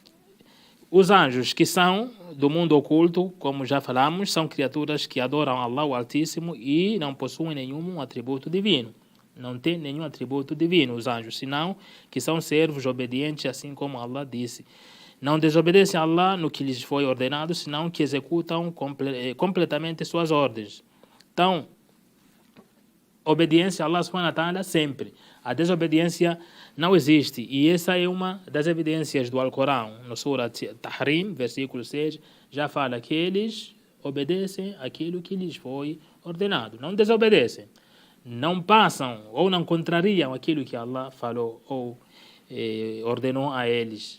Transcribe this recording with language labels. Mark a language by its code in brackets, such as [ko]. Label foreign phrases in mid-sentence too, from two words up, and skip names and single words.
[pt] Os anjos, que são do mundo oculto, como já falamos, são criaturas que adoram Allah, o Altíssimo, e não possuem nenhum atributo divino. Não tem nenhum atributo divino, os anjos, senão que são servos obedientes, assim como Allah disse. Não desobedecem a Allah no que lhes foi ordenado, senão que executam completamente suas ordens. Então, obediência a Allah [ar] سبحانه وتعالى [pt] sempre. A desobediência não existe. E essa é uma das evidências do Alcorão. No Surah Tahrim, versículo 6, já fala que eles obedecem aquilo que lhes foi ordenado. Não desobedecem. Não passam ou não contrariam aquilo que Allah falou ou ordenou a eles.